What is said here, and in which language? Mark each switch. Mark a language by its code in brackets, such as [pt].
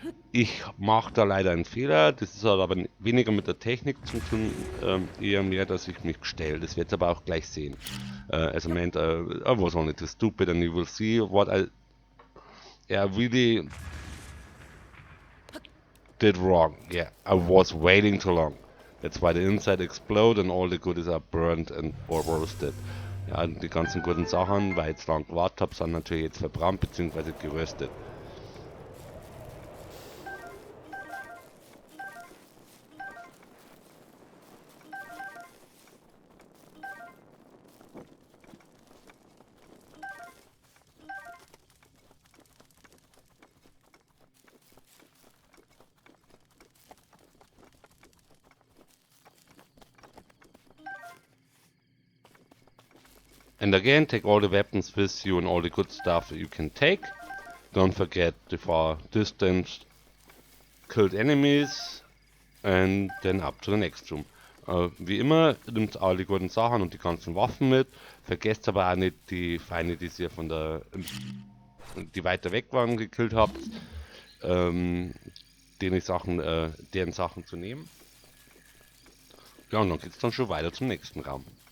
[de] Ich mache da leider einen Fehler, das ist aber weniger mit der Technik zu tun, eher mehr, dass ich mich gestellt. Das wird aber auch gleich sehen. [en] As I meant, I was only too stupid and you will see what I really did wrong. Yeah, I was waiting too long. That's why the inside exploded and all the goodies are burned and or roasted. [de] Ja, die ganzen guten Sachen, weil ich jetzt lang gewartet habe, sind natürlich jetzt verbrannt bzw. geröstet. [en] And again, take all the weapons with you and all the good stuff you can take. Don't forget the far distance killed enemies and then up to the next room. [de] Wie immer, nimmt all die guten Sachen und die ganzen Waffen mit. Vergesst aber auch nicht die Feinde, die ihr von der, die weiter weg waren, gekillt habt, deren Sachen zu nehmen. Ja, und dann geht's dann schon weiter zum nächsten Raum.